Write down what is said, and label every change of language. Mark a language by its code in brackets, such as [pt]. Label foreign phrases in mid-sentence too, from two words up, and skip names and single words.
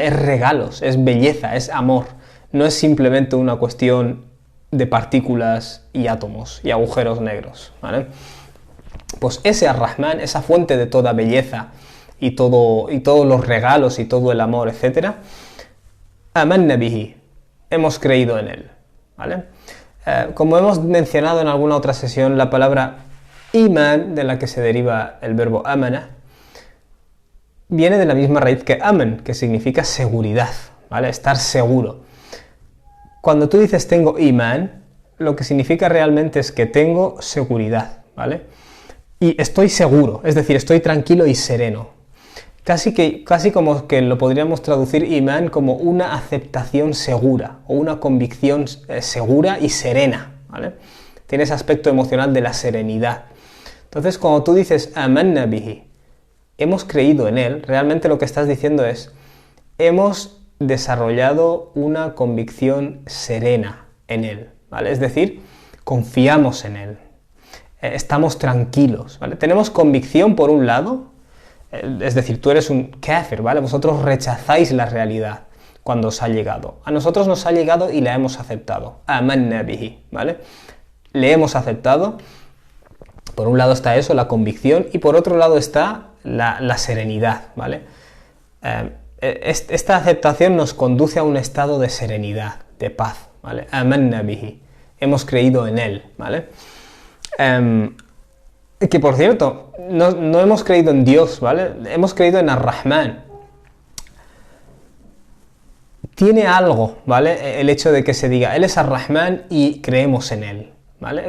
[es] Es regalos, es belleza, es amor. No es simplemente una cuestión de partículas y átomos y agujeros negros, ¿vale? Pues ese Ar-Rahman, esa fuente de toda belleza y todos los regalos y todo el amor, etc. [ar] آمنا به, [es] hemos creído en él, ¿vale? Como hemos mencionado en alguna otra sesión, la palabra iman, de la que se deriva el verbo amana, viene de la misma raíz que aman, que significa seguridad, ¿vale? Estar seguro. Cuando tú dices tengo iman, lo que significa realmente es que tengo seguridad, ¿vale? Y estoy seguro, es decir, estoy tranquilo y sereno. Casi como que lo podríamos traducir imán como una aceptación segura o una convicción segura y serena, ¿vale? Tiene ese aspecto emocional de la serenidad. Entonces, cuando tú dices [ar] آمنا به, [es] hemos creído en él, realmente lo que estás diciendo es hemos desarrollado una convicción serena en él, ¿vale? Es decir, confiamos en él. estamos tranquilos, ¿vale? Tenemos convicción por un lado, es decir, tú eres un kafir, ¿vale? Vosotros rechazáis la realidad cuando os ha llegado. A nosotros nos ha llegado y la hemos aceptado. [ar] آمنا به, [es] ¿vale? Le hemos aceptado. Por un lado está eso, la convicción, y por otro lado está la serenidad, ¿vale? Esta aceptación nos conduce a un estado de serenidad, de paz, ¿vale? [ar] آمنا به. [es] Hemos creído en él, ¿vale? Que por cierto, no hemos creído en Dios, ¿vale? Hemos creído en Ar-Rahman. Tiene algo, ¿vale? El hecho de que se diga, él es Ar-Rahman y creemos en él, ¿vale?